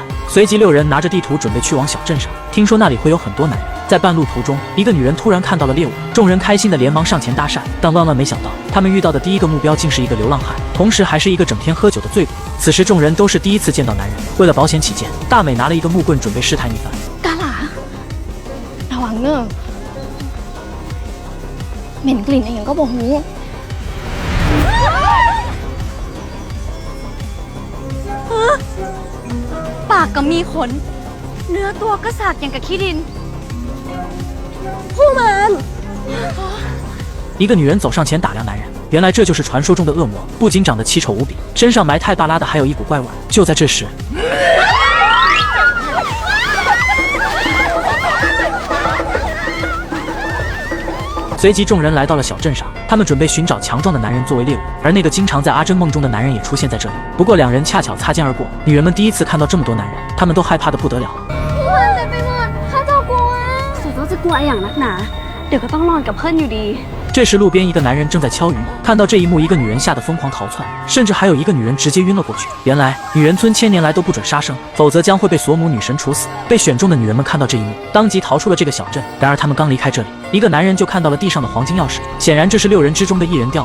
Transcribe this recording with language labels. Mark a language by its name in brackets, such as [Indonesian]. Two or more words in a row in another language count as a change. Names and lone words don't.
[Chinese] 随即6人拿着地图准备去往小镇上，听说那里会有很多男人。在半路途中，一个女人突然看到了猎物，众人开心的连忙上前搭讪，但万万没想到，他们遇到的第一个目标竟是一个流浪汉，同时还是一个整天喝酒的醉鬼。此时众人都是第一次见到男人，为了保险起见，大美拿了一个木棍准备试探一番。 [Thai] กาหลาระวังเนอะเหม็นกลิ่นอะไรอย่างก็บ่ฮู้ปากก็มีขนเนื้อตัวก็สากอย่างกับขี้ดินผู้มัน [Chinese] 一个女人走上前打量男人，原来这就是传说中的恶魔，不仅长得奇丑无比，身上埋汰巴拉的还有一股怪味。就在这时，随即众人来到了小镇上，他们准备寻找强壮的男人作为猎物，而那个经常在阿珍梦中的男人也出现在这里。不过2人恰巧擦肩而过，女人们第一次看到这么多男人，他们都害怕得不得了。 [Thai] สุดจะกลัวอย่างนักหนาเดี๋ยวก็ต้องนอนกับเพื่อนอยู่ดี [Chinese] 这时路边一个男人正在敲鱼，看到这一幕，一个女人吓得疯狂逃窜，甚至还有一个女人直接晕了过去。原来女人村千年来都不准杀生，否则将会被索姆女神处死。被选中的女人们看到这一幕，当即逃出了这个小镇。然而他们刚离开这里，一个男人就看到了地上的黄金钥匙，显然这是6人之中的1人掉的。